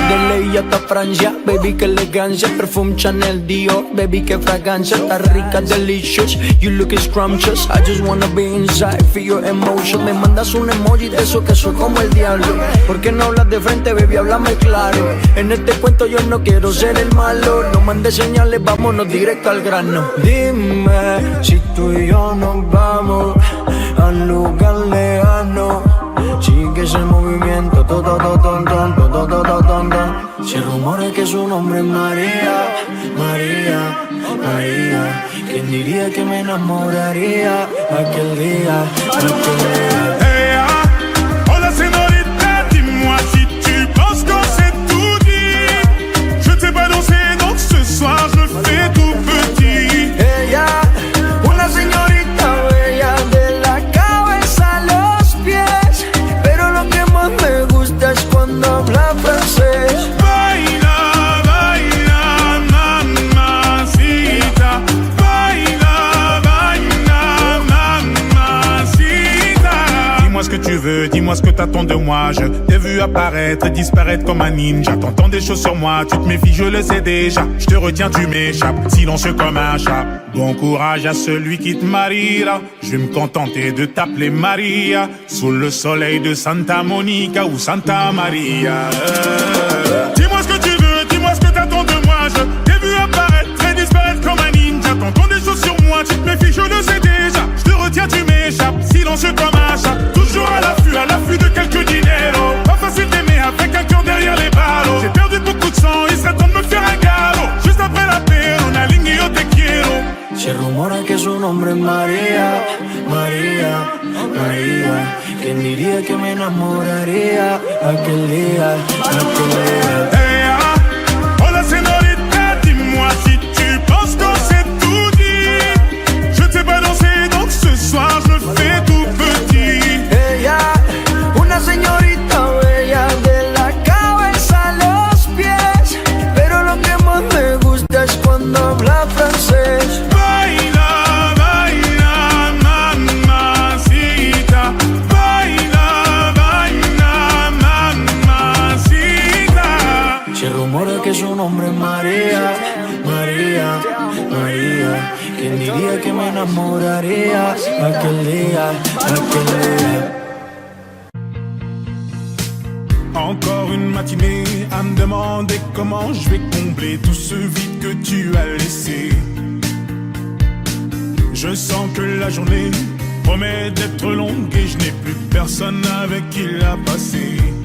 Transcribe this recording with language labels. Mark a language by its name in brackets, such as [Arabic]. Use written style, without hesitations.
[Spanish] De ley hasta Francia, baby, que elegancia. Perfume Chanel, Dior, baby, que fragancia. Está rica, [English] delicious, you look scrumptious. I just wanna be inside, feel your emotion. [Spanish] Me mandas un emoji de eso que soy como el diablo. ¿Por qué no hablas de frente, baby? Háblame claro. En este cuento yo no quiero ser el malo. No mandes señales, vámonos directo al grano. Dime si tú y yo nos vamos al lugar lejano. Sigue ese movimiento, todo, todo, todo, todo, todo, todo, todo. Se rumora que su nombre es María, María, María. ¿Quién diría que me enamoraría aquel día, aquel día? [French] Hey, [Spanish] hola señorita, [French] dis-moi si tu penses qu'on s'est tout dit. Je ne sais pas danser, donc ce soir je me fais tout petit. [Spanish] Ella, una señorita bella de la cabeza a los pies, pero lo que más me gusta es cuando habla francés. Baila, baila, mamacita. Baila, baila, mamacita. [French] Dis-moi ce que tu veux, dis-moi ce que t'attends de moi. Je t'ai vu apparaître et disparaître comme un ninja. T'entends des choses sur moi, tu te méfies, je le sais déjà. Je te retiens, tu m'échappes, silencieux comme un chat. Bon courage à celui qui te mariera. Je vais me contenter de t'appeler Maria. Sous le soleil de Santa Monica ou Santa Maria. Dis-moi ce que tu veux, dis-moi ce que t'attends de moi. Je t'ai vu apparaître et disparaître comme un ninja. T'entends des choses sur moi, tu te méfies, je le sais déjà. Je te retiens, tu m'échappes, silencieux comme un chat. Toujours à l'affût de quelques dineros. Pas facile d'aimer avec un cœur derrière les ballots. J'ai perdu beaucoup de sang, il serait temps de me faire un galop. Juste après la paix, on a ligné au [Spanish] te quiero. Se rumora que su nombre es María, María, María. ¿Quién diría que me enamoraría aquel día, aquel día? [French] Hey, [Spanish] hola señorita, [French] dis-moi si tu penses qu'on s'est tout dit. Je ne sais pas danser, donc ce soir je me fais tout petit. [Spanish] Ella, una señorita bella de la cabeza a los pies, pero lo que más me gusta es cuando habla francés. Baila, baila, mamacita. Baila, baila, mamacita. Se rumora que su nombre es María, María, María. ¿Quién diría que me enamoraría aquel día, aquel día? [French] Encore une matinée à me demander comment je vais combler tout ce vide que tu as laissé. Je sens que la journée promet d'être longue et je n'ai plus personne avec qui la passer.